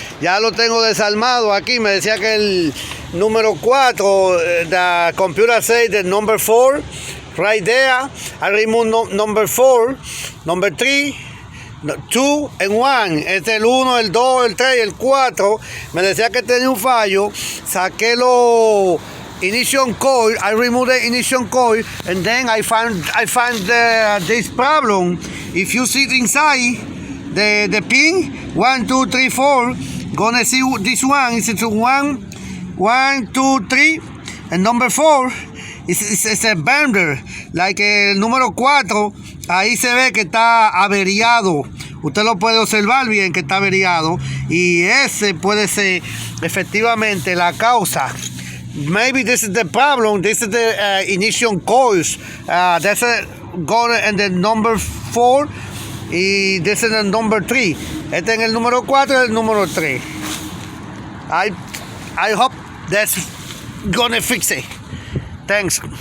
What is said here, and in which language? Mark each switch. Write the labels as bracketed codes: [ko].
[es] Ya lo tengo desarmado aquí, me decía que el número 4, [en] the computer says the number 4, right there. I remove number 4, number 3, 2 and 1, [es] este es el 1, el 2, el 3 y el 4. Me decía que tenía un fallo. Saqué los [en] ignition coil, I removed the ignition coil, and then I find this problem. If you sit inside the pin 1, 2, 3, 4, gonna see this one. It's 1, 2, 3, and number 4 it's a bender, like [es] el número 4. Ahí se ve que está averiado. Usted lo puede observar bien que está averiado. Y ese puede ser efectivamente la causa. [en] Maybe this is the problem. This is the ignition coils. That's going in the number 4. Y this is the number 3. [es] Este en el número 4 y el número 3. [en] I hope that's gonna fix it. Thanks.